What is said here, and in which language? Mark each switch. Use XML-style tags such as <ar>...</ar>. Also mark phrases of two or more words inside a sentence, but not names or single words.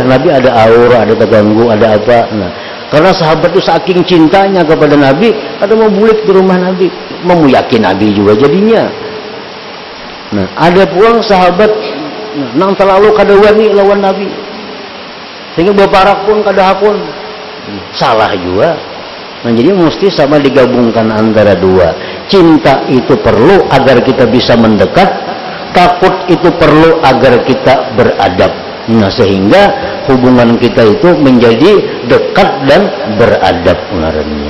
<bjn>Nabi ada aura, ada terganggu, ada apa. Nah, karena sahabat itu saking cintanya kepada Nabi, kada mau bulik di rumah Nabi, memuyakin Nabi juga jadinya. Nah, ada pulang sahabat nang terlalu kada wani lawan Nabi, sehingga berparak pun kada hakun,</bjn> <id>salah juga. Nah, jadi mesti sama digabungkan antara dua. Cinta itu perlu agar kita bisa mendekat, takut itu perlu agar kita beradab. Nah, sehingga hubungan kita itu menjadi dekat dan beradab ngarannya.</id>